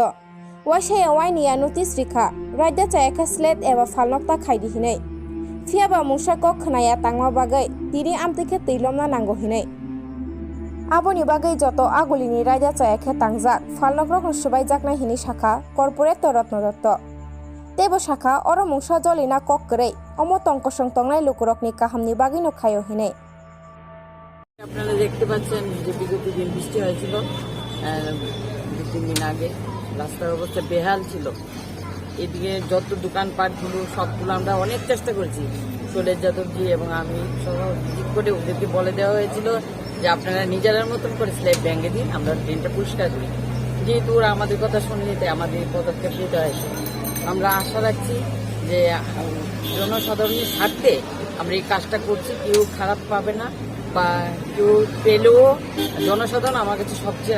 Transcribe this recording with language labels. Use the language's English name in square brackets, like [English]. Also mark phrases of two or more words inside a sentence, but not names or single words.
[Kok Borok] wasai wainiya notice rikha raida chayakha slet eba falnok ta khaidi hinai fiaba musa kok khnaya tangma bagai tini amtike teilom na nango hinai aboni bagai joto agulini raida chayakhe tangjak falnok rokno subaijakna hini shakha corporator Ratno Dotto tebo shakha oro mungsa jolina kok krei omo tongkosong tongnai lukurokni kahamni bagino khayo hinai [Bangla] আপনারা দেখতে পাচ্ছেন যে বিগত দিন বৃষ্টি হয়েছিল 2-3 দিন আগে রাস্তার অবস্থা বেহাল ছিল এদিকে যত দোকানপাটগুলো সবগুলো আমরা অনেক চেষ্টা করেছি শৈলেশ যাদবজি এবং আমি সহ ঠিক করে ওদেরকে বলে দেওয়া হয়েছিল যে আপনারা নিজেদের মতন করে স্ল্যাব ভেঙে দিন আমরা ড্রেনটা পরিষ্কার করি যেহেতু ওরা আমাদের কথা শুনলে তাই আমাদের পদক্ষেপ নিতে হয়েছে আমরা আশা রাখছি যে জনসাধারণের স্বার্থে আমরা এই কাজটা করছি কেউ খারাপ পাবে না বা কেউ পেলেও জনসাধারণ আমার কাছে সবচেয়ে